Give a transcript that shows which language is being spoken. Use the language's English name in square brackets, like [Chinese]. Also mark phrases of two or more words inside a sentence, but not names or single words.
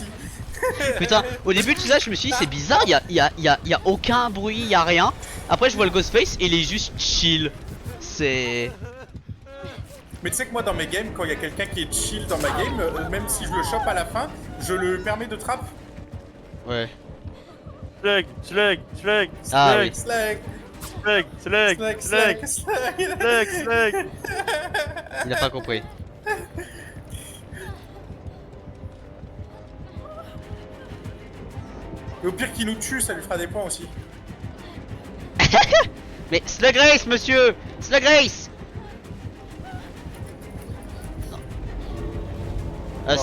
[French] Putain, au début tu sais, je me suis dit c'est bizarre, y a aucun bruit, y a rien. Après je vois le Ghostface et il est juste chill. C'est... Mais tu sais que moi, dans mes games, quand il y a quelqu'un qui est chill dans ma game, même si je le chope à la fin, je le permets de trap. Ouais. Slug, slug, slug, Ah slug, oui. Slag, slug, slug, slag, slug, slag, slag. slug, slug. Il a pas compris. Et au pire qu'il nous tue, ça lui fera des points aussi. Mais Slug Race monsieur, Slug Race. C'est